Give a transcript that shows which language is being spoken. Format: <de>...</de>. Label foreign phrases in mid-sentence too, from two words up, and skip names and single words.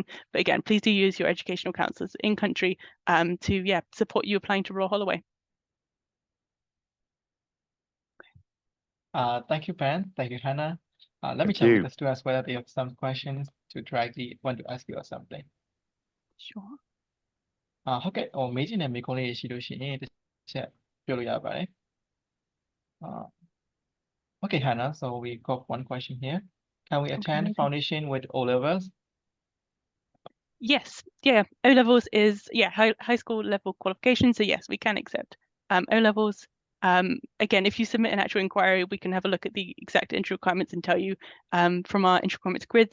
<en>But again, please do use your educational counsellors in country to support you applying to Royal Holloway. Thank you, Ben. Thank you, Hannah. Let me Thank check you. with the students whether they have some questions to directly want to ask you or something. Sure.</en> <my>ဟုတ်ကဲ့ဟိုမေးချင်တဲ့မေးခွန်းလေးရှိလို့ရှိရင်တစ်ချက်ပြောလို့ရပါတယ်</my> <en>Okay, Hannah, so we got one question here. Can we attend amazing. foundation with O levels? Yes, yeah, O levels is high school level qualification, so yes, we can accept O levels. Again, if you submit an actual inquiry, we can have a look at the exact entry requirements and tell you from our entry requirements grids.</en>